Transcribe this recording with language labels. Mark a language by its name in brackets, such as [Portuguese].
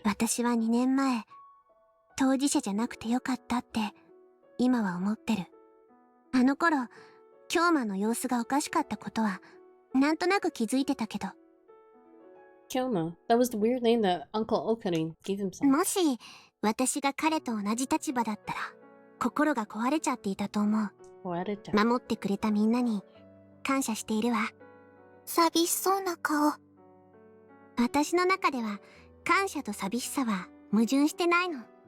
[Japanese] 私は2年前当事者じゃなくてよかったって今は思ってる。あの頃京馬の様子がおかしかったことはなんとなく気づいてたけど、 [English] Kyoma. That was the weird name that Uncle Okarin gave himself. [Japanese] もし私が彼と同じ立場だったら心が壊れちゃっていたと思う。 [English] What a [Japanese] 守ってくれたみんなに感謝しているわ。寂しそうな顔。私の中では感謝と寂しさは矛盾してないの。